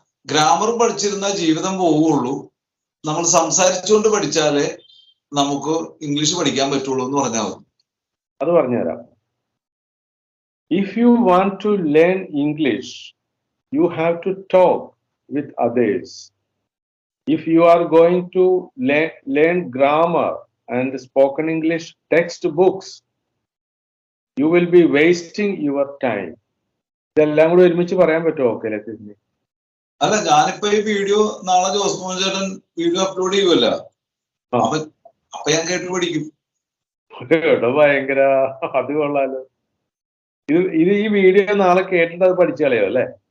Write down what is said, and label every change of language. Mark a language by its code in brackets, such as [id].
[ml] Grammar പഠിച്ചിരുന്ന ജീവിതം പോവുകയുള്ളൂ, നമ്മൾ സംസാരിച്ചുകൊണ്ട് പഠിച്ചാലേ നമുക്ക് ഇംഗ്ലീഷ് പഠിക്കാൻ പറ്റുള്ളൂ എന്ന് പറഞ്ഞാൽ മതി. അത് പറഞ്ഞുതരാം. [en] If you want to learn English, you have to talk with others. If you are going to learn grammar and spoken English textbooks, you will be wasting your time. [ml] ഇതെല്ലാം കൂടി ഒരുമിച്ച് പറയാൻ പറ്റുമോ? ഓക്കെ ലത്തീഫിന്? അല്ല, ഞാനിപ്പോ ഈ വീഡിയോ നാളെ ജോസ്മോൻ ചേട്ടൻ വീഡിയോ അപ്ലോഡ് ചെയ്യുമല്ലോ, അപ്പൊ ഞാൻ കേട്ട് പഠിക്കും. ഭയങ്കര, അത് കൊള്ളാലോ. ഇത് ഈ വീഡിയോ നാളെ കേട്ടിട്ട് അത് പഠിച്ചു കളയോ അല്ലേ?